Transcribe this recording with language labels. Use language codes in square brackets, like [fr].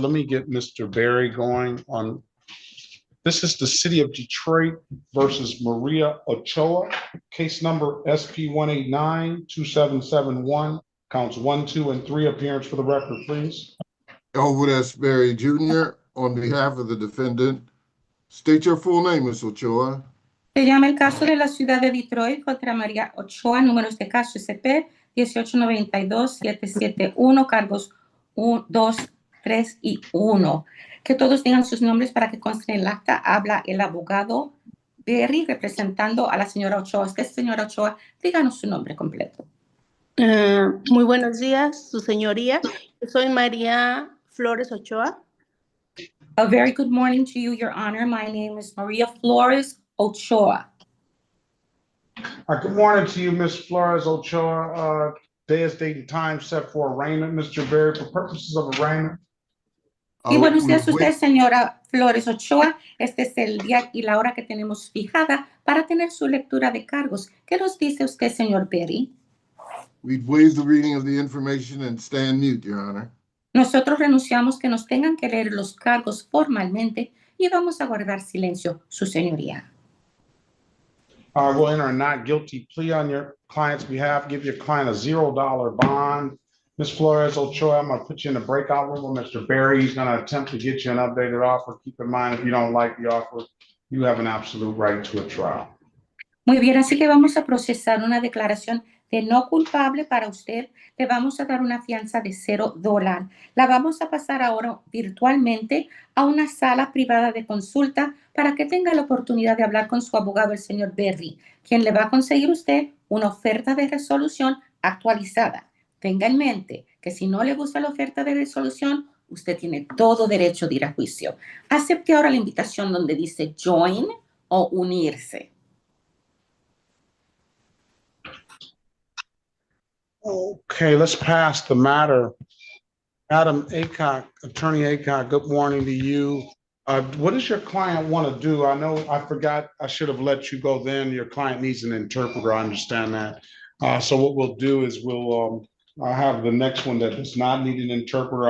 [en] Let me get Mr. Barry going on. This is the City of Detroit versus Maria Ochoa, case number SP 189-2771, counts 1, 2, and 3. Appearance for the record, please. Elwood S. Berry Jr. on behalf of the defendant. State your full name, Ms. Ochoa. [es] Se llama el caso de la ciudad de Detroit contra María Ochoa, números de caso SP 1892-771, cargos 1, 2, 3 y 1. Que todos tengan sus nombres para que conste en el acta. Habla el abogado Berry representando a la señora Ochoa. Usted, señora Ochoa, díganos su nombre completo. Muy buenos días, su señoría. Yo soy María Flores Ochoa. [en] A very good morning to you, Your Honor. My name is Maria Flores Ochoa. Good morning to you, Ms. Flores Ochoa. Day is date and time set for arraignment, Mr. Berry, for purposes of arraignment. [es] Y buenos días a usted, señora Flores Ochoa. Este es el día y la hora que tenemos fijada para tener su lectura de cargos. ¿Qué nos dice usted, señor Berry? [en] We'd waive the reading of the information and stand mute, Your Honor. [es] Nosotros renunciamos que nos tengan que leer los cargos formalmente y vamos a guardar silencio, su señoría. [en] We'll enter a not guilty plea on your client's behalf. Give your client a $0 bond. Ms. Flores Ochoa, I'm going to put you in the breakout room with Mr. Berry. He's going to attempt to get you an updated offer. Keep in mind, if you don't like the offer, you have an absolute right to a trial. [es] Muy bien, así que vamos a procesar una declaración de no culpable para usted. Le vamos a dar una fianza de $0. La vamos a pasar ahora virtualmente a una sala privada de consulta para que tenga la oportunidad de hablar con su abogado, el señor Berry, quien le va a conseguir usted una oferta de resolución actualizada. Tenga en mente que si no le gusta la oferta de resolución, usted tiene todo derecho de ir a juicio. Acepte ahora la invitación donde dice join o unirse. [en] Okay, let's pass the matter. Adam Aycock, Attorney Aycock, good morning to you. What does your client want to do? I know I forgot, I should have let you go then. Your client needs an interpreter, I understand that. So what we'll do is I'll have the next one that does not need an interpreter.